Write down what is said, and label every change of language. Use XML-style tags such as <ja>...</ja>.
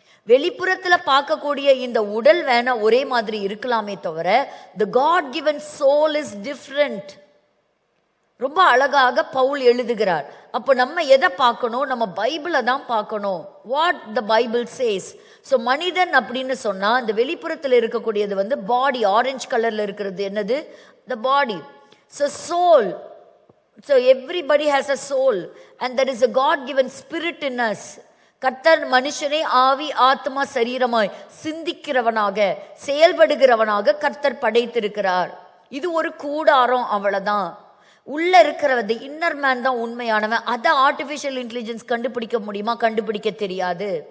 <ta>வெளிப்புறத்துல பார்க்கக்கூடிய இந்த உடல் வேணா ஒரே மாதிரி இருக்கலாமே தவிர</ta> <en>the God given soul is different.</en> <ta>ரொம்ப அழகாக பவுல் எழுதுகிறார். அப்போ நம்ம எதை பார்க்கணும்? நம்ம பைபிளை தான் பார்க்கணும்.</ta> <en>What the Bible says.</en> <ta>So மனிதன் அப்படின்னு சொன்னா இந்த வெளிப்புறத்தில் இருக்கக்கூடியது பாடி, ஆரஞ்சு கலர்ல இருக்கிறது என்னது?</ta> <en>the body. So soul, so everybody has a soul and there is a God given spirit in us.</en> <ta>கர்த்தர் மனுஷனை ஆவி ஆத்மா சரீரமாய் சிந்திக்கிறவனாக செயல்படுகிறவனாக கர்த்தர் படைத்திருக்கிறார். இது ஒரு கூடாரம், அவ்வளவுதான். உள்ள இருக்கிறது இன்னர் மேன் தான் உண்மையானவன். அதை ஆர்டிபிஷியல் இன்டெலிஜென்ஸ் கண்டுபிடிக்க முடியுமா? கண்டுபிடிக்க தெரியாது.</ta>